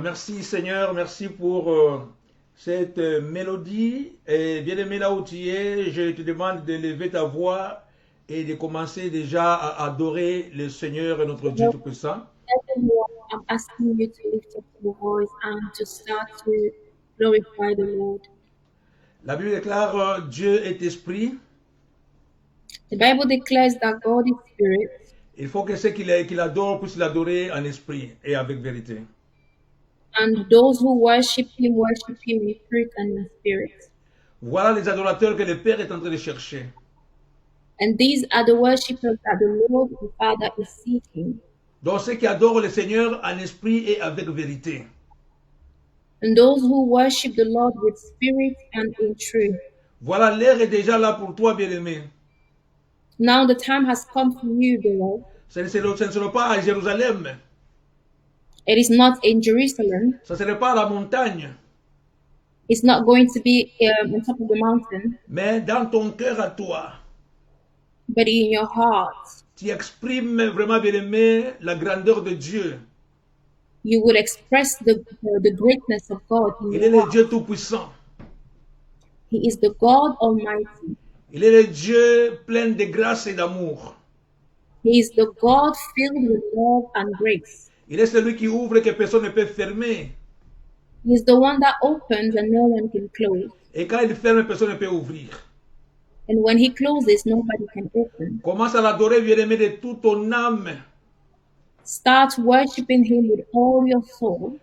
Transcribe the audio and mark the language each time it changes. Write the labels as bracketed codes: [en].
[fr] Merci Seigneur, merci pour cette mélodie. Et bien aimé là où tu es, je te demande de lever ta voix et de commencer déjà à adorer le Seigneur et notre Dieu Tout-Puissant. [en] I'm asking you to lift up your voice and to start to glorify the Lord. [fr] La Bible déclare Dieu est esprit. [en] The Bible declares that God is spirit. [fr] Il faut que ceux qui l'adorent puissent l'adorer en esprit et avec vérité. [en] And those who worship him in truth and in spirit. [fr] Voilà les adorateurs que le Père est en train de chercher. [en] And these are the worshippers that the Lord the Father is seeking. [fr] Donc ceux qui adorent le Seigneur en esprit et avec vérité. [en] And those who worship the Lord with spirit and in truth. [fr] Voilà, l'heure est déjà là pour toi, bien-aimé. [en] Now the time has come for you, beloved. [fr] Ce ne sera pas à Jérusalem. [en] It is not in Jerusalem. [fr] Ce ne sera pas à la montagne. [en] It's not going to be on top of the mountain. [fr] Mais dans ton cœur à toi. [en] But in your heart. [fr] Tu exprimes vraiment, bien-aimé, la grandeur de Dieu. [en] You will express the greatness of God in [fr] Il [en] your [fr] est le [en] heart. [fr] Dieu Tout-Puissant. [en] He is the God Almighty. [fr] Il est le Dieu plein de grâce et d'amour. [en] He is the God filled with love and grace. [fr] Il est celui qui ouvre que personne ne peut fermer. [en] He is the one that opens and no one can close. [fr] Et quand il ferme, personne ne peut ouvrir. [en] And when he closes, nobody can open. [fr] Commence à l'adorer, bien-aimé, de toute ton âme, [en] Start worshiping him with all your soul,